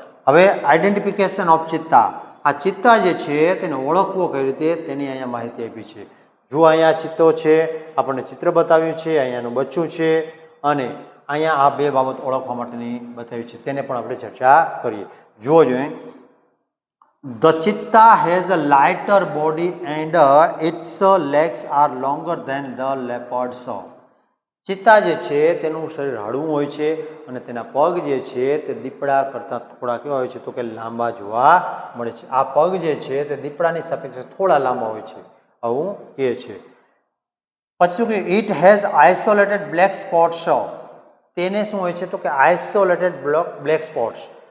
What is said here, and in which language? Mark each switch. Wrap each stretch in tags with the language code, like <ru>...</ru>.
<gu>હવે identification of ચિત્તા. આ ચિત્તા જે છે તેને ઓળખવો કઈ રીતે તેની અહીંયા માહિતી આપી છે. જો અહીંયા ચિત્તો છે, આપણને ચિત્ર બતાવ્યું છે, અહીંયાનું બચ્ચું છે અને અહીંયા આ બે બાબત ઓળખવા માટેની બતાવી છે તેને પણ આપણે ચર્ચા કરીએ. જુઓ જોઈએ</gu> <en>The cheetah has a lighter body and its legs are longer than the leopard's.</en> <gu>ચિત્તા જે છે તેનું શરીર હળવું હોય છે અને તેના પગ જે છે તે દીપડા કરતાં થોડા કેવા હોય છે તો કે લાંબા જોવા મળે છે. આ પગ જે છે તે દીપડાની સાપેક્ષે થોડા લાંબા હોય છે, આવું કહે છે. પછી શું કહે,</gu> <en>It has isolated black spots.</en> <gu>તેને શું હોય છે તો કે આઇસોલેટેડ બ્લેક સ્પોટ્સ.</gu>